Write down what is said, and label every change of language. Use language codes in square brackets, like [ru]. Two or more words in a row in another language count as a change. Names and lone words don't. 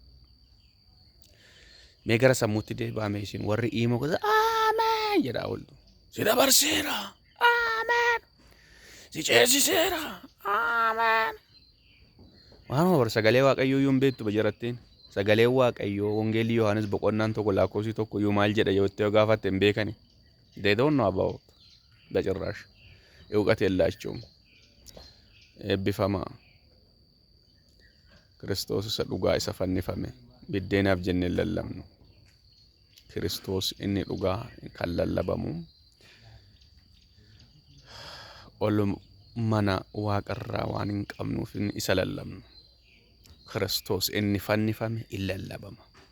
[om] Mee gara sammuutti deebi'ame isin warri Imoo gosa Ameen jedhaa ooltu. Si dabarseera. Ameen. Si ceesiseera. Ameen. Waanuma bar sagalee Waaqayyoo iyyuu hin beektu bajarattiin. Sagalee Waaqayyoo Wangeelii Yohaanis boqonnaan tokko lakkoofsi tokko iyyuu maal jedha yoo itti gaafatte hin beekani. [en] They don't know about [am] በጭራሽ እውቀት የላቸውም። [om] eebbifamaa Kiristoos isa dhugaa isa fannifame biddeenaaf jennee lallabnu Kiristoos inni dhugaa kan lallabamu ol mana waaqarraa waan hin qabnuuf isa lallabnu Kiristoos inni fannifame in lallabama.